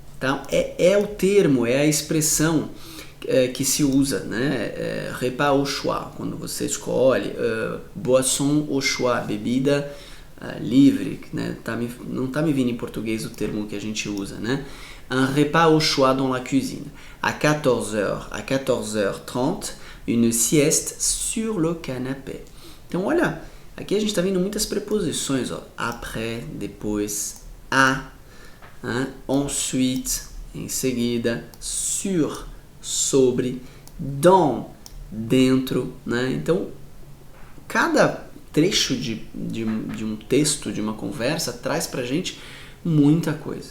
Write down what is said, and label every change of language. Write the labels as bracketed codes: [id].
[pt] Então, é o termo, é a expressão que se usa, né? Repas au choix, quando você escolhe, boisson au choix, bebida livre, né? Não está me vindo em português o termo que a gente usa, né? [fr] Un repas au choix dans la cuisine. À 14h, à 14h30, une sieste sur le canapé. [pt] Então, olha, aqui a gente está vendo muitas preposições, ó. Après, depois, à, hein? Ensuite, em seguida, sur, sobre, dans, dentro, né? Então, cada trecho de um texto, de uma conversa, traz pra gente muita coisa.